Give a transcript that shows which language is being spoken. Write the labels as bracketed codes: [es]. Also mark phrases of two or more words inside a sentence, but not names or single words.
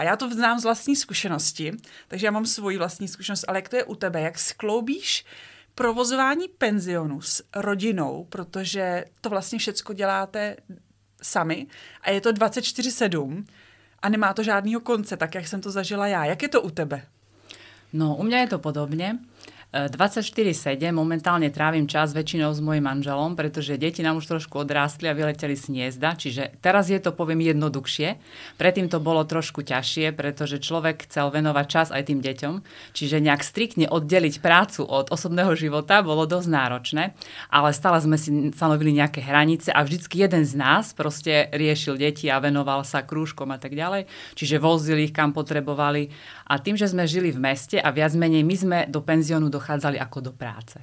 [cs] Já to znám z vlastní zkušenosti, takže já mám svoji vlastní zkušenost, ale jak to je u tebe? Jak skloubíš provozování penzionu s rodinou, protože to vlastně všecko děláte sami a je to 24/7 a nemá to žádnýho konce, tak jak jsem to zažila já. Jak je to u tebe? No, [sk] u mňa je to podobne. 24/7 momentálne trávim čas väčšinou s mojím manželom, pretože deti nám už trošku odrástli a vyleteli z hniezda, čiže teraz je to, poviem, jednoduchšie. Predtým to bolo trošku ťažšie, pretože človek chcel venovať čas aj tým deťom, čiže nejak striktne oddeliť prácu od osobného života bolo dosť náročné, ale stále sme si stanovili nejaké hranice a vždycky jeden z nás proste riešil deti a venoval sa krúžkom a tak ďalej, čiže vozil ich kam potrebovali a tým, že sme žili v meste a viac menej my sme do penziónu dochádzali ako do práce.